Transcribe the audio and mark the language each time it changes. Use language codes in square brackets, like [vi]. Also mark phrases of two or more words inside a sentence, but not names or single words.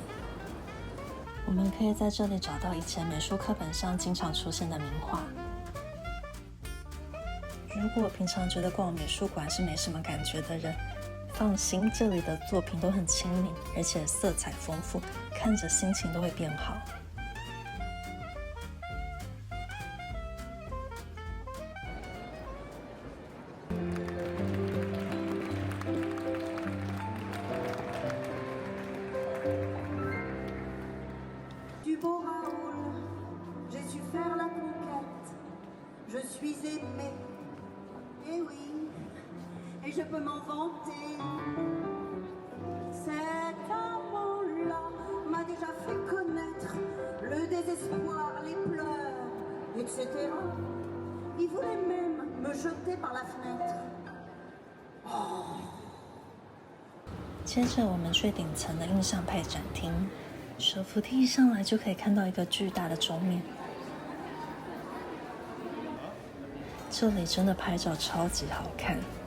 [zh] 我们可以在这里找到以前美术课本上经常出现的名画。如果平常觉得逛美术馆是没什么感觉的人，放心，这里的作品都很亲民，而且色彩丰富，看着心情都会变好。 [fr] Du beau Raoul, j'ai su faire la conquête. Je suis aimée. Eh oui, et je peux m'en vanter. Cet amant-là m'a déjà fait connaître le désespoir, les pleurs, etc. Il voulait même me jeter par la fenêtre. [zh] 接着我们去顶层的印象派展厅，手扶梯一上来就可以看到一个巨大的钟面。这里真的拍照超级好看。